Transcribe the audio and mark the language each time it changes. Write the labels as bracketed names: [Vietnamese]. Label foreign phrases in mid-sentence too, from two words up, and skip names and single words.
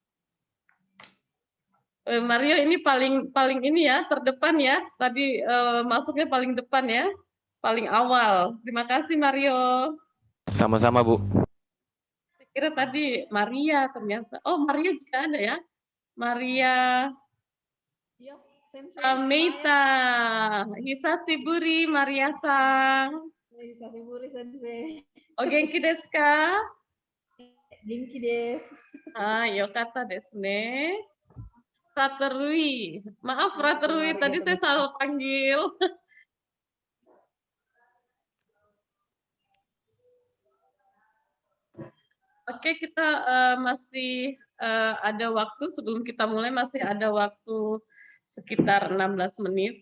[Indonesian] Mario ini paling ini ya, terdepan ya. Tadi masuknya paling depan ya, paling awal. Terima kasih Mario. Sama-sama, Bu. Kira tadi Maria ternyata. Oh, Maria juga ada ya. Maria Iya, sensei. Meita. [Japanese] Hisashiburi Maria-san. 久しぶり先生. お元気ですか? 元気です. よかったですね. Raterui. [Indonesian] Maaf Raterui, tadi saya salah panggil. Oke, kita masih ada waktu sebelum kita mulai, masih ada waktu sekitar 16 menit.